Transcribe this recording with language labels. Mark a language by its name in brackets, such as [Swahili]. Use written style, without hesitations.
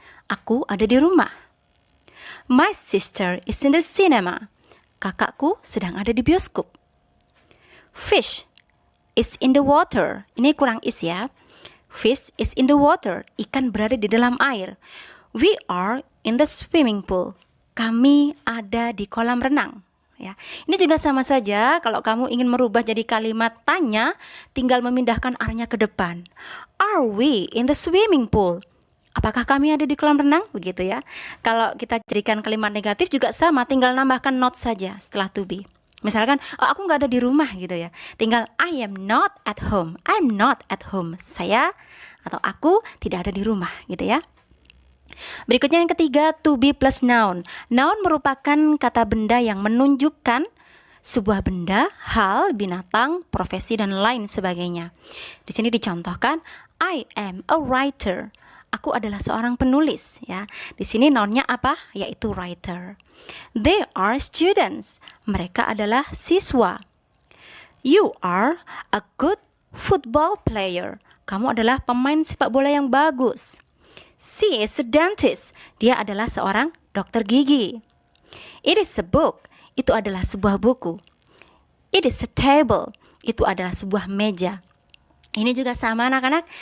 [Indonesian] Aku ada di rumah. [English] My sister is in the cinema. [Indonesian] Kakakku sedang ada di bioskop. [English] Fish is in the water. [Indonesian] Ini kurang is ya. [English] Fish is in the water. [Indonesian] Ikan berada di dalam air. [English] We are in the swimming pool. [Indonesian] Kami ada di kolam renang. Ya, ini juga sama saja. Kalau kamu ingin merubah jadi kalimat tanya, tinggal memindahkan R-nya ke depan. [English] Are we in the swimming pool? [Indonesian] Apakah kami ada di kolam renang? Begitu ya. Kalau kita jadikan kalimat negatif juga sama, tinggal nambahkan not saja setelah to be. Misalkan, oh, aku nggak ada di rumah gitu ya. Tinggal [English] I am not at home. I'm not at home. [Indonesian] Saya atau aku tidak ada di rumah gitu ya. Berikutnya yang ketiga, to be plus noun. Noun merupakan kata benda yang menunjukkan sebuah benda, hal, binatang, profesi dan lain sebagainya. Di sini dicontohkan, [English] I am a writer. [Indonesian] Aku adalah seorang penulis ya. Di sini nounnya apa? Yaitu writer. [English] They are students. [Indonesian] Mereka adalah siswa. [English] You are a good football player. [Indonesian] Kamu adalah pemain sepak bola yang bagus. [English] She is a dentist. [Indonesian] Dia adalah seorang dokter gigi. [English] It is a book. [Indonesian] Itu adalah sebuah buku. [English] It is a table. [Indonesian] Itu adalah sebuah meja. Ini juga sama anak-anak.